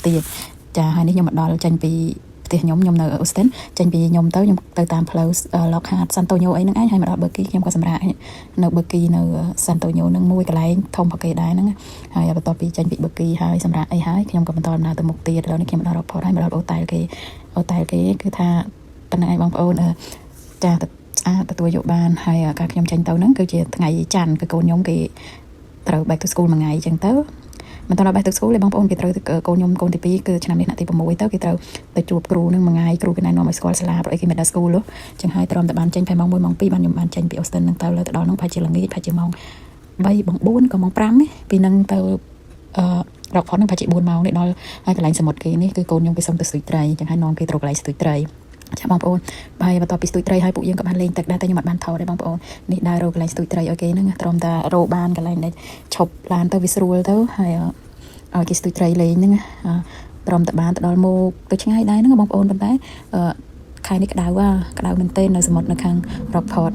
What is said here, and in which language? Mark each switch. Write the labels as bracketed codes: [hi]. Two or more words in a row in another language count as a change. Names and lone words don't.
[km] ទៀតចាហើយនេះខ្ញុំមកដល់ចេញពីផ្ទះខ្ញុំនៅ Austin ចេញពីខ្ញុំទៅតាមផ្លូវ Lockhart Santonio អីហ្នឹងឯងហើយមកដល់ Berkeley ខ្ញុំក៏សម្រាប់នៅ Berkeley នៅ Santonio ហ្នឹងមួយកន្លែងធំប្រគេ ដែរហ្នឹងហើយបន្ទាប់ពីចេញពី Berkeley ហើយសម្រាប់អីហើយខ្ញុំក៏បន្តដំណើរទៅមុខទៀតឥឡូវនេះខ្ញុំមកដល់ Rockport ហើយមកដល់ hotel គេគឺថាប៉ុណ្ណឹងឯងបង ប្អូនចាទទួលយកបានហើយការខ្ញុំចេញទៅហ្នឹងគឺជាថ្ងៃច័ន្ទគឺកូនខ្ញុំគេត្រូវ [en] back to school [km] មួយថ្ងៃអញ្ចឹងទៅមិនតដល់ [en] back to school [km] ទេបងប្អូនគេត្រូវកូនខ្ញុំកូនទី2គឺឆ្នាំនេះឆ្នាំទី6ទៅគេត្រូវទៅជួបគ្រូនឹងមួយថ្ងៃគ្រូគេណែនាំឲ្យស្គាល់សាលាព្រោះអីគេ [en] middle school [km] អញ្ចឹងហើយត្រឹមតែបានចេញពីម៉ោង1ម៉ោង2បានខ្ញុំបានចេញពី Austin ហ្នឹងទៅលើទៅដល់ហ្នឹងប្រហែលជាល្ងាចប្រហែលជាម៉ោង3ម៉ោង4ក៏ម៉ោង5នេះពីហ្នឹងទៅ Rockport ហ្នឹងប្រហែលជា4ម៉ោងនេះដល់ហើយកន្លែងសមុទ្រគេនេះគឺកូនខ្ញុំគេសុំទៅស្ទូចត្រីអញ្ចឹងហើយនាំគេទៅកន្លែងស្ទូចត្រីចាបងប្អូនហើយបន្ទាប់ពីស្ទូចត្រីហើយពួកយើងក៏បានលេងទឹកដែរតែខ្ញុំអត់បានថតទេបងប្អូននេះដើររកកន្លែងស្ទូចត្រីឲ្យគេហ្នឹងត្រឹមតែរកបានកន្លែងដែលឈប់ឡានទៅវាស្រួលទៅហើយឲ្យគេស្ទូចត្រីលេងហ្នឹងព្រមតែបានទៅដល់មកទៅឆ្ងាយដែរហ្នឹងបងប្អូនប៉ុន្តែខែនេះក្តៅមែនទែននៅសមុទ្រនៅខាង Rockport